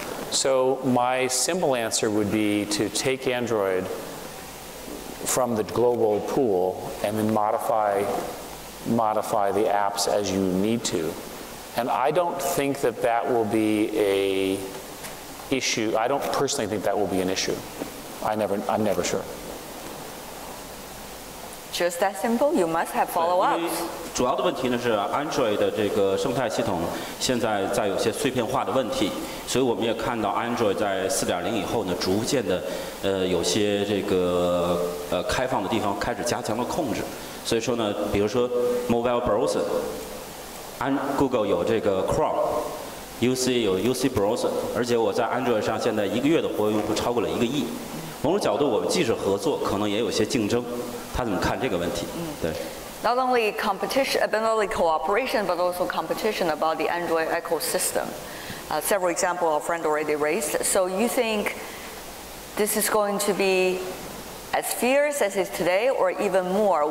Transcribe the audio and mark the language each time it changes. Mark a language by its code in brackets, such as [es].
[en] So my simple answer would be to take Android from the global pool and then modify the apps as you need to. And I don't think that that will be a issue. I don't personally think that will be an issue. I'm never sure. Just that simple. You must have [zh] 因为 [en] follow-ups. [zh] 主要的问题呢是 Android 的这个生态系统现在在有些碎片化的问题，所以我们也看到 Android 在4.0以后呢，逐渐的有些这个开放的地方开始加强了控制。所以说呢，比如说 Mobile Browser， Google 有这个 Chrome。UC 有 UC Browser， 而且我在 Android 上现在1个月的活跃用户超过了1个亿。某种角度，我们即使合作，可能也有些竞争。他怎么看这个问题？对。 [en] Not only competition, not only cooperation, but also competition about the Android ecosystem. Several examples our friend already raised. So you think this is going to be as fierce as it is today, or even more?